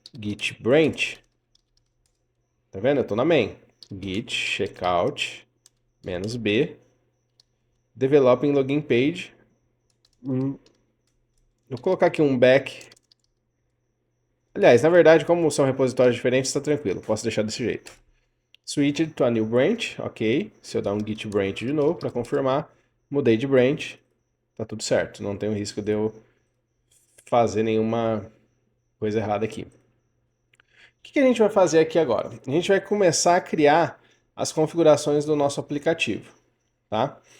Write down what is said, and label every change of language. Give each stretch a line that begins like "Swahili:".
Portuguese: Git branch, tá vendo? Eu estou na main.
English: Git checkout -b, developing login page.
Portuguese: Vou colocar aqui um back. Aliás, na verdade, como são repositórios diferentes, está tranquilo. Posso deixar desse jeito.
English: Switched to a new branch, ok.
Portuguese: Se eu dar um git branch de novo para confirmar, mudei de branch, tá tudo certo. Não tem o risco de eu fazer nenhuma coisa errada aqui. O que a gente vai fazer aqui agora? A gente vai começar a criar as configurações do nosso aplicativo, tá?